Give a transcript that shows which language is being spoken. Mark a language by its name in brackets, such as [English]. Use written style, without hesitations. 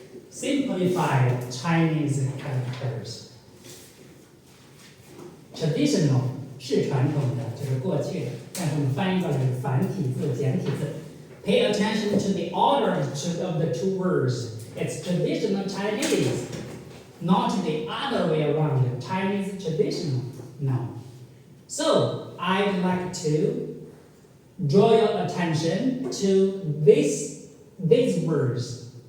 [English] simplified Chinese characters. [Chinese] Traditional 是传统的，就是过去的，但是我们翻译过来是繁体字、简体字。 [English] Pay attention to the order of the two words. It's traditional Chinese, not the other way around. Chinese traditional. No. So I'd like to draw your attention to these words.